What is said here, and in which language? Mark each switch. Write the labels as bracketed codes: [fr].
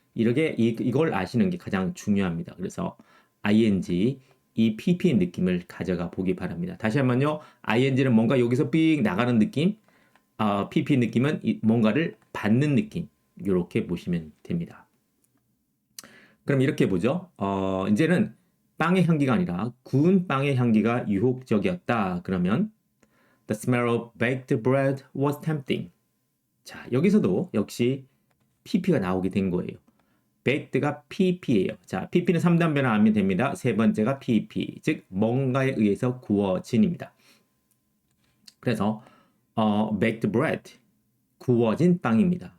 [ko] 이렇게 이걸 아시는 게 가장 중요합니다. 그래서 ing 이 pp 느낌을 가져가 보기 바랍니다. 다시 한번요. ing는 뭔가 여기서 삑 나가는 느낌, pp 느낌은 뭔가를 받는 느낌. 이렇게 보시면 됩니다. 그럼 이렇게 보죠. 이제는 빵의 향기가 아니라 구운 빵의 향기가 유혹적이었다. 그러면 [en] The smell of baked bread was tempting. [ko] 자, 여기서도 역시 pp가 나오게 된 거예요. baked가 pp예요. 자, pp는 3단 변화하면 됩니다. 세 번째가 pp, 즉 뭔가에 의해서 구워진입니다. 그래서 [en] baked bread, [ko] 구워진 빵입니다.